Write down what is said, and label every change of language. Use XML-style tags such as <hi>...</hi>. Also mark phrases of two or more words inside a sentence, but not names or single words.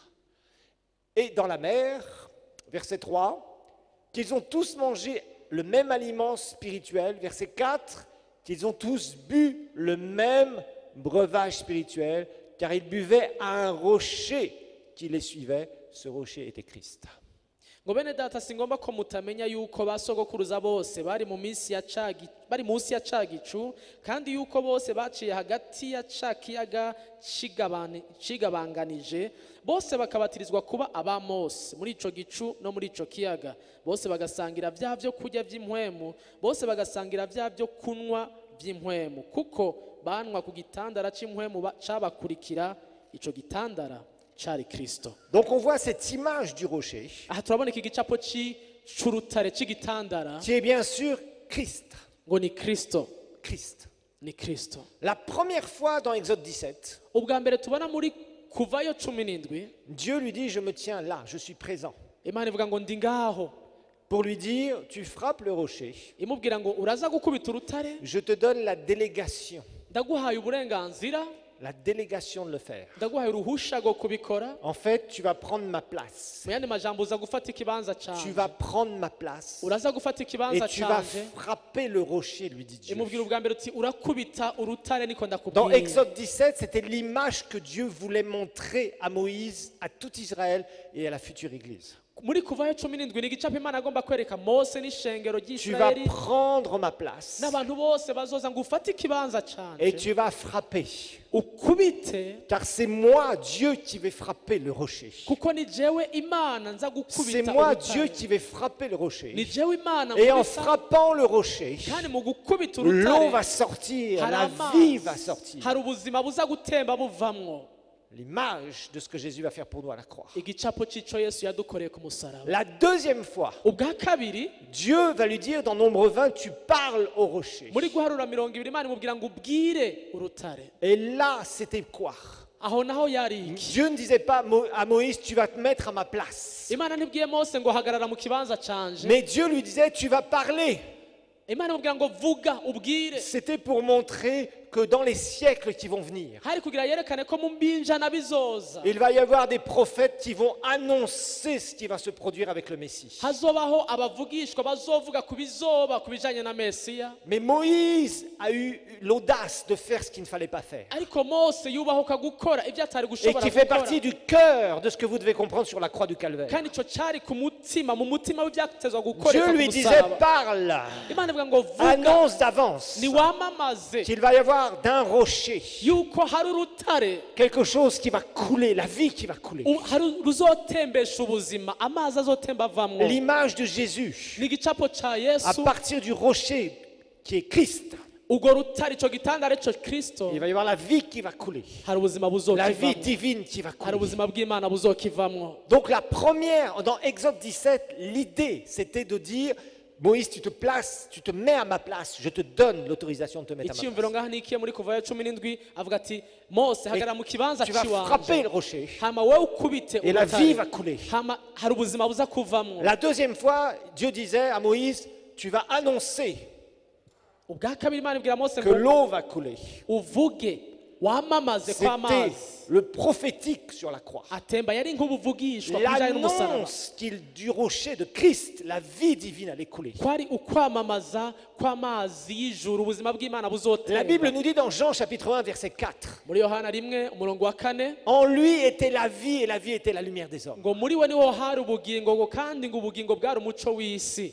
<fr>Et dans la mer, verset 3, qu'ils ont tous mangé le même aliment spirituel, verset 4, qu'ils ont tous bu le même breuvage spirituel, car ils buvaient à un rocher qui les suivait, ce rocher était Christ.</fr> <rn>ngo bene data singomba ko mutamenya yuko basogokuruza bose bari munsi ya ca gicu, kandi yuko bose baciye hagati ya ca kiyaga cigabanganije, bose bakabatirizwa kuba aba Mose muri ico gicu no muri ico kiyaga, bose bagasangira vya vyo kurya vy'impwemu, bose bagasangira vya vyo kunywa vy'impwemu, kuko banwa ku gitandara c'impwemu cabakurikira, ico gitandara cari Kristo.</rn> <fr>Donc on voit cette image du rocher,</fr> <rn>Aha turabona iki gicapo c'urutare c'igitandara,</rn> <fr>qui est bien sûr Christ.</fr> <rn>ngo ni Kristo,</rn> <fr>Christ.</fr> <rn>ni Kristo.</rn> <fr>La première fois dans Exode 17,</fr> <rn>Ubwa mbere tubona muri kuvayo 17,</rn> <fr>Dieu lui dit, je me tiens là, je suis présent.</fr> <rn>Imana ivuga ngo ndi ngaho,</rn> <fr>Pour lui dire, tu frappes le rocher,</fr> <rn>imubwira ngo uraza gukubita urutare,</rn> <fr>je te donne la délégation</fr> <rn>ndaguhaye uburenganzira</rn> <fr>la délégation de le faire.</fr> <rn>ndaguhaye uruhusha rwo kubikora.</rn> <fr>En fait, tu vas prendre ma place.</fr> <rn>Mu yandi majambo uza gufata ikibanza</rn> <fr>Tu</fr> <rn>canje.</rn> <fr>vas prendre ma place.</fr> <rn>Uraza gufata</rn> <fr>Et</fr> <rn>ikibanza</rn> <fr>tu vas</fr> <rn>canje.</rn> <fr>frapper le rocher, lui dit Dieu.</fr> <rn>Imubwira ubwa mbere uti urakubita urutare niko</rn> <fr>Dans</fr> <rn>ndakubwira.</rn> <fr>Exode 17, c'était l'image que Dieu voulait montrer à Moïse, à tout Israël et à la future Église.</fr> <rn>Muri kuvayo 17 ni igicapo Imana agomba kwereka Mose n'ishengero</rn> <fr>Tu vas</fr> <rn>ry'Isirayeli</rn> <fr>prendre ma place</fr> <rn>n'abantu bose bazoza ngo ufate ikibanza</rn> <fr>et</fr> <rn>canje</rn> <fr>tu vas frapper.</fr> <rn>ukubite,</rn> <fr>Car c'est moi, Dieu, qui vais frapper le rocher.</fr> <rn>kuko ni jewe Imana nza</rn> <fr>C'est</fr> <rn>gukubita</rn> <fr>moi,</fr> <rn>urutare.</rn> <fr>Dieu, qui vais frapper le</fr> <rn>Ni</rn> <fr>rocher.</fr> <rn>jewe Imana</rn> <fr>Et en</fr> <rn>nkubita,</rn> <fr>frappant le rocher,</fr> <rn>kandi mu gukubita</rn> <fr>l'eau</fr> <rn>urutare</rn> <fr>va sortir,</fr> <rn>hari</rn> <fr>la vie va</fr> <rn>amazi,</rn> <fr>sortir.</fr> <rn>hari ubuzima buza gutemba buvamwo.</rn> <fr>L'image de ce que Jésus va faire pour nous à la croix.</fr> <rn>Igicapo c'ico Yesu yadukoreye ku musaraba.</rn> <fr>La deuxième fois,</fr> <rn>Ubwa kabiri,</rn> <fr>Dieu va lui dire dans Nombre 20, tu parles au rocher.</fr> <rn>muri guharura 20 Imana imubwira ngo ubwire urutare.</rn> <fr>Et là, c'était quoi?</fr> <rn>Aho naho yari iki?</rn> <fr>Dieu ne disait pas à Moïse, tu vas te mettre à ma place.</fr> <rn>Imana ntibwiye Mose ngo hagarara mu kibanza canje.</rn> <fr>Mais Dieu lui disait, tu vas parler.</fr> <rn>Imana imubwira ngo vuga ubwire.</rn> <fr>C'était pour montrer que dans les siècles qui vont venir,</fr> <rn>Hari kugira yerekane ko mu mbinjana bizoza</rn> <fr>il va y avoir des prophètes qui vont annoncer ce qui va se produire avec le Messie.</fr> <rn>hazobaho abavugishwa bazovuga ku bizoba ku bijanye na Mesiya.</rn> <fr>Mais Moïse a eu l'audace de faire ce qu'il ne fallait pas faire.</fr> <rn>Ariko Mose yubahuka gukora ibyo atari</rn> <fr>Et</fr> <rn>gushobora</rn> <fr>qui fait</fr> <rn>gukora.</rn> <fr>partie du cœur de ce que vous devez comprendre sur la croix du Calvaire.</fr> <rn>Kandi ico cari ku mutima, mu mutima w'ibyatezwa gukoreka</rn> <fr>Dieu</fr> <rn>ku</rn> <fr>lui disait,</fr> <rn>musaraba.</rn> <fr>parle,</fr> <rn>Imana ivuga ngo vuga,</rn> <fr>annonce d'avance</fr> <rn>ni wamamaze</rn> <fr>qu'il va y avoir d'un rocher</fr> <rn>yuko hari urutare</rn> <fr>quelque chose qui va couler, la vie qui va couler.</fr> <rn>hari ruzotembesha ubuzima, amazi azotemba avamwo.</rn> <fr>L'image de Jésus,</fr> <rn>Ni igicapo ca</rn> <fr>à</fr> <rn>Yesu,</rn> <fr>partir du rocher qui est Christ,</fr> <rn>urwo rutare, ico gitandara ico Kristo,</rn> <fr>il va y avoir la vie qui va couler,</fr> <rn>hari ubuzima</rn> <fr>la vie</fr> <rn>buzokivamwo,</rn> <fr>divine qui va</fr> <rn>hari</rn> <fr>couler.</fr> <rn>ubuzima bw'Imana buzokivamwo.</rn> <fr>Donc la première, dans Exode 17, l'idée c'était de dire, Moïse, tu te places, tu te mets à ma place, je te donne l'autorisation de te mettre à ma</fr> <rn>Icyumviro</rn> <fr>place.</fr> <rn>ngaha nikiye muri kuvayo 17 avuga ati Mose hagarara mu kibanza</rn> <fr>Tu vas frapper</fr> <rn>ciwanje,</rn> <fr>le rocher</fr> <rn>hama wowe ukubite</rn> <fr>et la vie va</fr> <rn>urutare,</rn> <fr>couler.</fr> <rn>hama hari ubuzima buza kuvamwo.</rn> <fr>La deuxième fois, Dieu disait à Moïse, tu vas annoncer</fr> <rn>Ubwa kabiri Imana ibwira Mose</rn> <fr>que</fr> <rn>ngo</rn> <fr>l'eau va couler.</fr> <rn>uvuge, wamamaze ko</rn> <fr>C'était</fr> <rn>amazi</rn> <fr>le prophétique sur la croix.</fr> <rn>atemba, yari nk'ubuvugishwa ku bijanye n'umusaraba.</rn> <fr>L'annonce du rocher de Christ, la vie divine allait couler.</fr> <rn>Kwari ukwamamaza kw'amazi y'ijuru, ubuzima bw'Imana</rn> <fr>La</fr> <rn>buzotemba.</rn> <fr>Bible nous dit dans Jean chapitre 1 verset 4,</fr> <rn>Muri Yohana 1:4</rn> <fr>en lui était la vie et la vie était la lumière des hommes.</fr> <rn>ngo muri we niho hari ubugingo, ngo kandi ngo ubugingo bwari umuco w'isi.</rn>